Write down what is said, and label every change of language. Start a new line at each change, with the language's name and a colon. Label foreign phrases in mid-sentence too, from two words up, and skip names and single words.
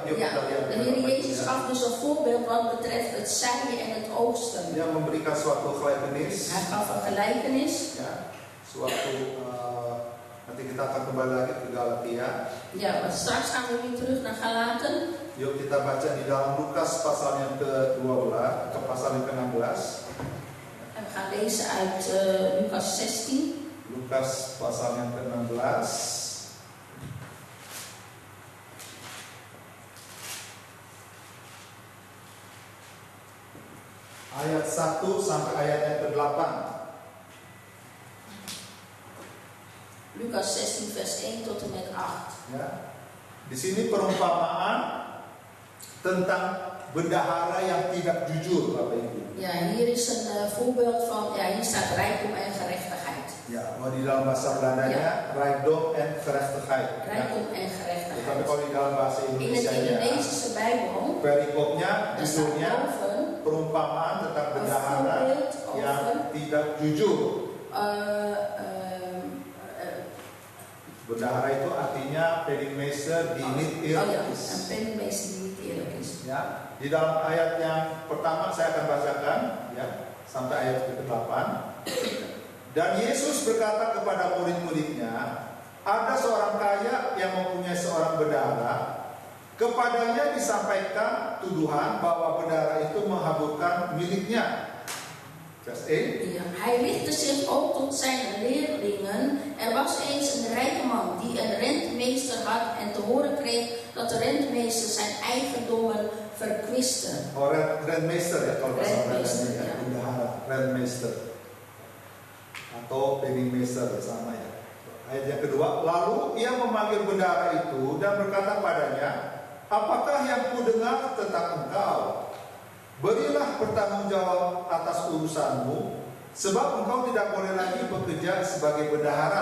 Indonesian: Yuk
Dutch: ja,
Indonesian: kita lihat
Dutch: de
Indonesian: di
Dutch: Heer
Indonesian: dalam
Dutch: Jezus
Indonesian: Alkitab.
Dutch: gaf dus een voorbeeld wat betreft het zaaien en het oogsten.
Indonesian: Dia memberikan suatu gelijkenis.
Dutch: Hij gaf een gelijkenis.
Indonesian: Ya, suatu nanti kita akan kembali lagi ke Galatia.
Dutch: Ja, maar straks gaan we weer terug naar Galaten.
Indonesian: Yuk kita baca di dalam Lukas pasal yang ke-12 ke pasal yang ke-16.
Dutch: En we gaan lezen uit Lucas 16.
Indonesian: Lukas pasal yang ke-16 ayat 1 sampai ayat yang ke-8.
Dutch: Lucas 16 vers 1 tot en met 8.
Indonesian: Ya. Di sini perumpamaan tentang bendahara yang tidak jujur, Bapak Ibu.
Dutch: Ja, hier is een voorbeeld van, ja, hier staat rijkdom en gerechtigheid.
Indonesian: Ya, di dalam bahasa Belandanya
Dutch: rijkdom en gerechtigheid.
Indonesian: Ya.
Dutch: Rijkdom en
Indonesian: Tetapi
Dutch: gerechtigheid.
Indonesian: kalau di dalam bahasa
Dutch: In het
Indonesian: Indonesianya,
Dutch: Indonesische Bijbel,
Indonesian: perikopnya
Dutch: daar staat
Indonesian: judulnya
Dutch: boven
Indonesian: perumpamaan tentang
Dutch: een
Indonesian: bendahara
Dutch: voorbeeld
Indonesian: yang
Dutch: over
Indonesian: tidak jujur. Bendahara itu artinya
Dutch: penningmeester die niet oh ja, eerlijk een is. penningmeester die niet eerlijk is.
Indonesian: Ya, di dalam ayat yang pertama saya akan bacakan ya sampai ayat ke-8. Dan Yesus berkata kepada murid-muridnya, ada seorang kaya yang mempunyai seorang bendahara. Kepadanya disampaikan tuduhan bahwa bendahara itu menghaburkan miliknya.
Dutch: Vers 1. Ja, hij richtte zich ook tot zijn leerlingen. Er was eens een rijke man die een rentmeester had en te horen kreeg dat de rentmeester zijn eigendommen verkwiste.
Indonesian: Oh, rentmeester ya kalau bahasa
Dutch: Rentmeester,
Indonesian: Belandanya ya, ya. bendahara, rentmeester atau penningmeester sama ya. Ayat yang kedua, lalu ia memanggil bendahara itu dan berkata padanya, apakah yang kudengar tentang engkau? Berilah pertanggungjawab atas urusanmu, sebab engkau tidak boleh lagi bekerja sebagai bendahara.